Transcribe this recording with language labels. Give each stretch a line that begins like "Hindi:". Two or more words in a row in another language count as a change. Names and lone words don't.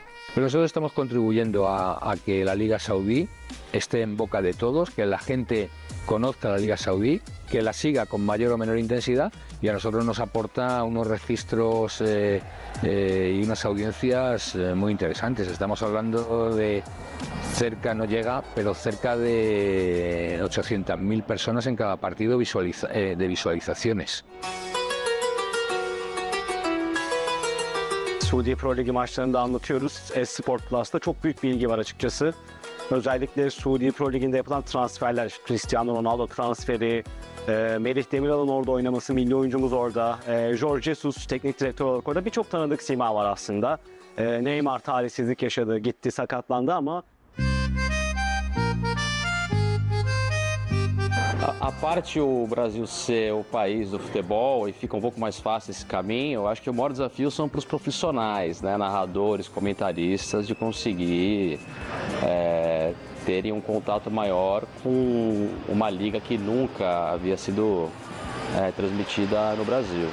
Spanish: Pero nosotros estamos contribuyendo a que la Liga Saudí esté en boca de todos, que la gente conozca la Liga Saudí, que la siga con mayor o menor intensidad, y a nosotros nos aporta unos registros y unas audiencias muy interesantes. Estamos hablando de cerca, no llega, pero cerca de 800.000 personas en cada partido de visualizaciones.
Turkish: Suudi Pro Ligi maçlarında anlatıyoruz. Esport Plus'ta çok büyük bir ilgi var açıkçası. Özellikle Suudi Pro Ligi'nde yapılan transferler, Cristiano Ronaldo transferi, Melih Demiral'ın orada oynaması, milli oyuncumuz orada, Jorge Jesus teknik direktör olarak orada, birçok tanıdık sima var aslında. Neymar talihsizlik yaşadı, gitti, sakatlandı ama
Portuguese: A parte o Brasil ser o país do futebol e fica um pouco mais fácil esse caminho, eu acho que o maior desafio são para os profissionais, né, narradores, comentaristas, de conseguir terem um contato maior com uma liga que nunca havia sido transmitida no Brasil.